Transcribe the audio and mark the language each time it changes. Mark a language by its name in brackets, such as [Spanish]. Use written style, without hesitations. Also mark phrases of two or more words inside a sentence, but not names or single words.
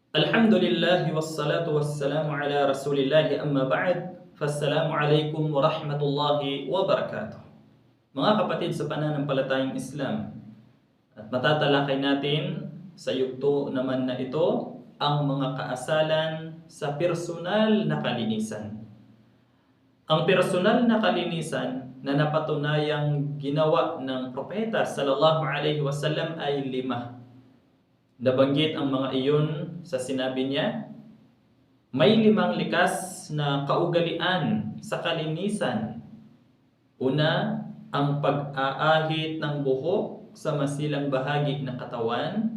[Arabic] الحمد لله والصلاة والسلام على رسول الله أما بعد. فالسلام عليكم ورحمة الله وبركاته. [Filipino] Mga kapatid sa pananampalatayang Islam, at matatalakay natin sa yugto naman na ito ang mga kaasalan sa personal na kalinisan. Ang personal na kalinisan na napatunayang ginawa ng propeta [Arabic] صلى الله عليه وسلم [Filipino] ay 5. Nabanggit ang mga iyon sa sinabi niya, may 5 likas na kaugalian sa kalinisan. Una, ang pag-aahit ng buhok sa masilang bahagi ng katawan.